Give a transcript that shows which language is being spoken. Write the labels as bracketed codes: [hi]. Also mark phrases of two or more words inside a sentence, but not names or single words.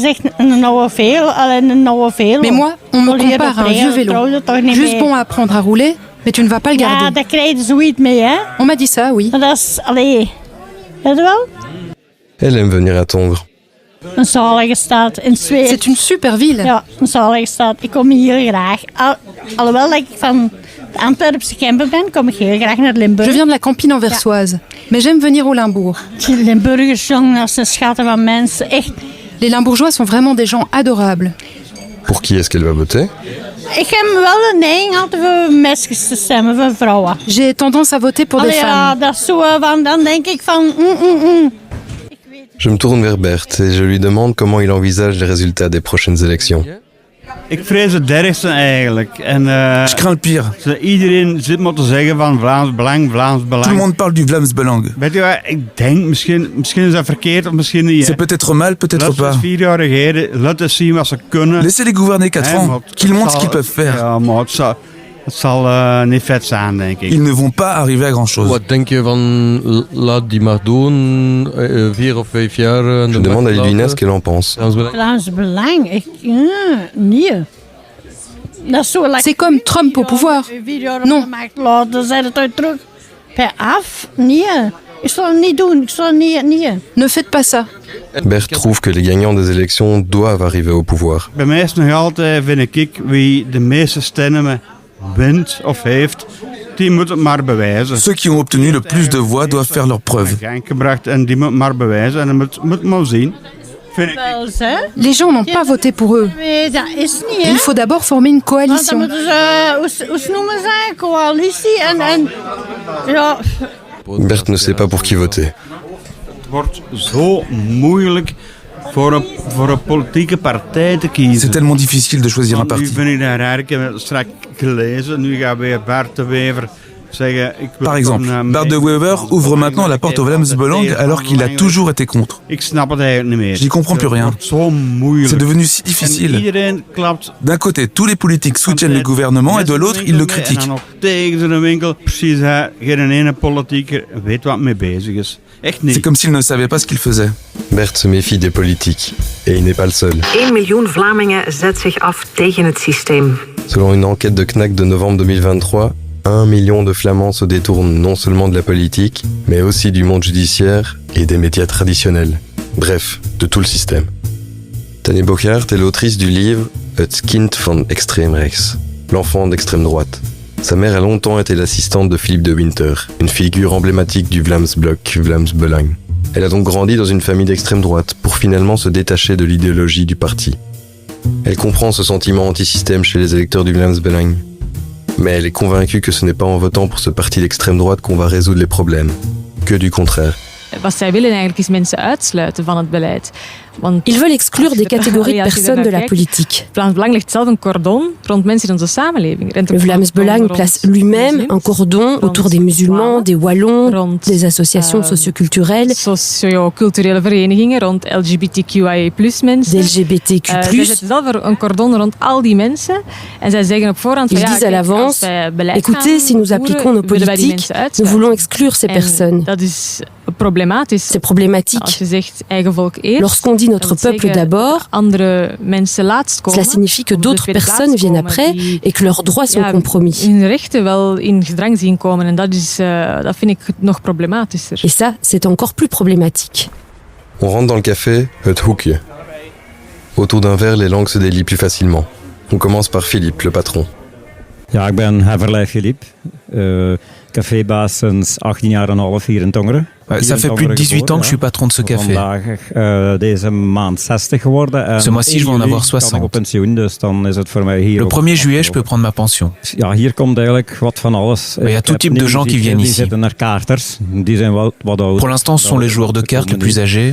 [fr] Mais moi, on me compare à un vieux vélo. Juste bon à apprendre à rouler, mais tu ne vas pas le garder. On m'a dit ça, oui. Elle aime venir à Tongres. C'est une super ville. [nl] Ja, een zalige stad. Ik kom hier heel graag. Alhoewel dat ik van Antwerpse Kempen ben, kom ik heel graag naar Limburg. [fr] Je viens de la Campine anversoise, mais j'aime venir au Limbourg. [nl] Die Limburgers, jongen, dat zijn schatten van mensen. Echt. [fr] Les Limbourgeois sont vraiment des gens adorables. Pour qui est-ce qu'elle va voter? [nl] Ik heb wel een neiging altijd voor meisjes te stemmen, voor vrouwen. [fr] J'ai tendance à voter pour des femmes. [nl] Ja, dat is zo van, dan denk ik van... [fr] Je me tourne vers Bert et je lui demande comment il envisage les résultats des prochaines élections. [nl] Ik vrees het ergste eigenlijk. En, [fr] je crains le pire. [nl] Iedereen zit maar te zeggen van Vlaams Belang, Vlaams Belang. [fr] Tout le monde parle du Vlaams Belang. [nl] Weet je wat, ik denk misschien is dat verkeerd of misschien niet. [fr] C'est peut-être mal, peut-être pas. [nl] Laat 4 jaar regeren, laten zien wat ze kunnen. [fr] Laissez-les gouverner 4 ans, qu'ils montrent ce qu'ils peuvent faire. [nl] Ja, maar het zal niet vet zijn, denk ik. [fr] Ils ne vont pas arriver à grand-chose. [nl] Wat denk je van, laat die maar doen, 4 of 5 jaar... [fr] Je demande à Lidwina ce qu'elle en pense. [nl] Vlaams Belang, nee. [fr] C'est comme Trump au pouvoir. Non. Ne faites pas ça. Bert trouve que les gagnants des élections doivent arriver au pouvoir. [nl] Bij mij is nog altijd, vind ik, wie de meeste stemmen wint of heeft, die moet het maar bewijzen. [fr] Ceux qui ont obtenu le plus de voix doivent faire leurs preuves. [nl] Gebracht en die moet maar bewijzen en dat moet maar zien. [fr] Les gens n'ont pas voté pour eux. Il faut d'abord former une coalition. Bert ne sait pas pour qui voter. [nl] Het wordt zo moeilijk voor een politieke partij te kiezen. [fr] C'est tellement difficile de choisir un parti. [nl] Nu vind ik daar eigenlijk straks gelezen. Nu gaat weer Bart de Wever zeggen... [fr] Par exemple, Bart de Wever ouvre maintenant la porte au Vlaams Belang alors qu'il a toujours été contre. [nl] Ik snap het eigenlijk niet meer. [fr] Je n'y comprends plus rien. C'est devenu si difficile. D'un côté, tous les politiques soutiennent le gouvernement et de l'autre, ils le critiquent. C'est comme s'il ne savait pas ce qu'il faisait. Bert se méfie des politiques. Et il n'est pas le seul. [nl] 1 miljoen Vlamingen zet zich af tegen het systeem. [fr] Selon une enquête de CNAC de novembre 2023, 1 million de Flamands se détournent non seulement de la politique, mais aussi du monde judiciaire et des médias traditionnels. Bref, de tout le système. Tanny Bogaert est l'autrice du livre « Het kind van extreem rechts », l'enfant d'extrême droite. Sa mère a longtemps été l'assistante de Philippe de Winter, une figure emblématique du Vlaams Blok, Vlaams Belang. Elle a donc grandi dans une famille d'extrême droite pour finalement se détacher de l'idéologie du parti. Elle comprend ce sentiment anti-système chez les électeurs du Vlaams Belang. Mais elle est convaincue que ce n'est pas en votant pour ce parti d'extrême droite qu'on va résoudre les problèmes. Que du contraire. [nl] Wat zij willen eigenlijk is mensen uitsluiten van het beleid. [fr] Ils veulent exclure des catégories de personnes de la politique. [nl] Vlaams Belang legt zelf een cordon rond mensen in onze samenleving. [fr] Le Vlaams Belang place lui-même un cordon autour des musulmans, des wallons, des associations socioculturelles, [nl] socio-culturele verenigingen rond LGBTQIA+ mensen. [fr] Des LGBTQ+. [nl] Zij zetten zelf een cordon rond al die mensen en zij zeggen op voorhand [fr] Ils disent à l'avance, écoutez, si nous appliquons nos politiques, nous voulons exclure ces personnes. C'est problématique. Lorsqu'on dit notre peuple d'abord, cela signifie que d'autres personnes viennent après et que leurs droits sont compromis. Et ça, c'est encore plus problématique. On rentre dans le café, Het Hoekje. Autour d'un verre, les langues se délient plus facilement. On commence par Philippe, le patron. [nl] Ja, ik ben Heverlei Philippe, cafébaas sinds 18 jaar en half hier in Tongeren. [fr] Ça fait plus de 18 ans que je suis patron de ce café. Ce mois-ci, je vais en avoir 60. Le 1er juillet, je peux prendre ma pension. Mais il y a tout type de gens qui viennent ici. Pour l'instant, ce sont les joueurs de cartes les plus âgés.